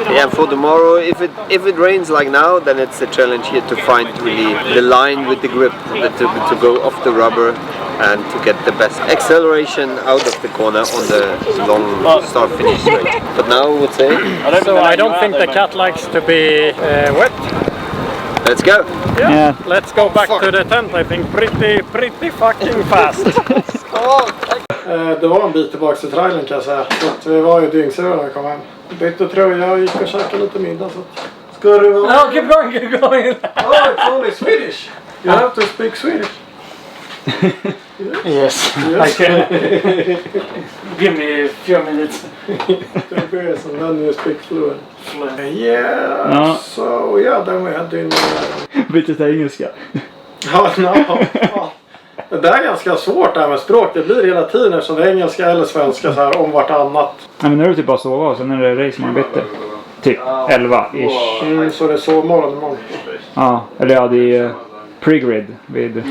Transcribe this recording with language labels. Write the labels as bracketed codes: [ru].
[en] Yeah, for tomorrow, if it rains like now, then it's a challenge here to find really the line with the grip, to go off the rubber and to get the best acceleration out of the corner on the long start-finish straight. But now I would say... So I don't think the cat likes to be wet. Let's go! Yeah, let's go back to the tent, I think, pretty fucking fast. [sv] Det var en bit tillbaka till trailern kan jag säga. Så vi var ju dyngsura när vi kom hem. Bytte tröja och gick och käkade lite middag. Så. Ska du vara... [en] No, keep going! Oh, it's only Swedish! You have to speak Swedish. Yes, I can. Give me a few minutes. 2 beers and then you speak fluent. Yeah, so yeah, then we had dinner. [sv] Bytte till engelska. Ja, det där är ganska svårt där med språk. Det blir hela tiden som det är engelska eller svenska så här om vartannat. Nej, men nu är det typ bara sova och sen är det race man bytte. Typ 11-ish. Så det är sovmorgon imorgon. Ja, eller ja, det är pre-grid vid...